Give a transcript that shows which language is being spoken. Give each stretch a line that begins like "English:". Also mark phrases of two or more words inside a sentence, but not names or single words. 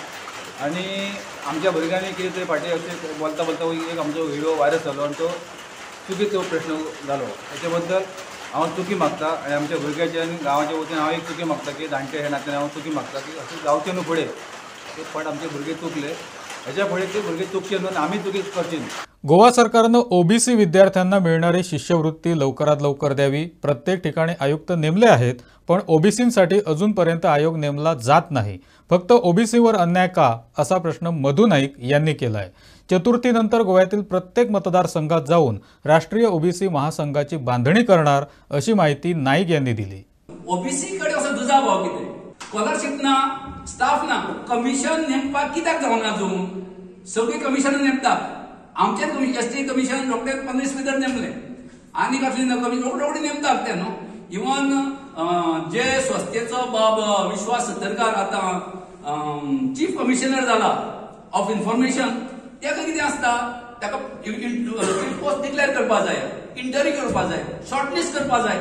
Konkani: आनी आमच्या भुरग्यांनी कितें तरी फाटीं अशें बोलता एक आमचो व्हिडिओ व्हायरल जालो आनी तो चुकीचो प्रश्न जालो. हेचे बद्दल हांव चुकी मागता आनी आमच्या भुरग्याचे आनी गांवाच्या वतीन हांव एक चुकी मागता की जाणटे हे नात्यान हांव चुकी मागता की अशें जावचें न्हू फुडें. ते फाट आमचे भुरगे चुकले, हेच्या फुडें ते भुरगे चुकचे न्हू, आमी चुकी करची न्हू.
Marathi: गोवा सरकारनं ओबीसी विद्यार्थ्यांना मिळणारी शिष्यवृत्ती लवकरात लवकर द्यावी. प्रत्येक ठिकाणी आयुक्त नेमले आहेत, पण ओबीसींसाठी अजूनपर्यंत आयोग नेमला जात नाही. फक्त ओबीसीवर अन्याय का, असा प्रश्न मधु नाईक यांनी केलाय. चतुर्थीनंतर गोव्यातील प्रत्येक मतदारसंघात जाऊन राष्ट्रीय ओबीसी महासंघाची बांधणी करणार, अशी माहिती नाईक यांनी दिली.
Konkani: ओबीसी कडे असो दुजाभाव कितें, स्कॉलरशिप ना, स्टाफ ना, कमिशन नेमपाक कित्याक जावना अजून? सगळी कमिशन नेमतात. आमचेच एसटी कमिशन रोखडेच 15 भितर नेमले, आनी कसली कमिशन रोखडी नेमतात ते न्हू. इवन जे स्वस्तेचो बाब विश्वास सत्तरकार आतां
English: chief commissioner
Konkani: जाला
English: of information,
Konkani: तेका कितें आसता, ताका
English: post declare
Konkani: करपा जाय, इंटरव्यू करपा जाय, शॉर्टलिस्ट करपा जाय.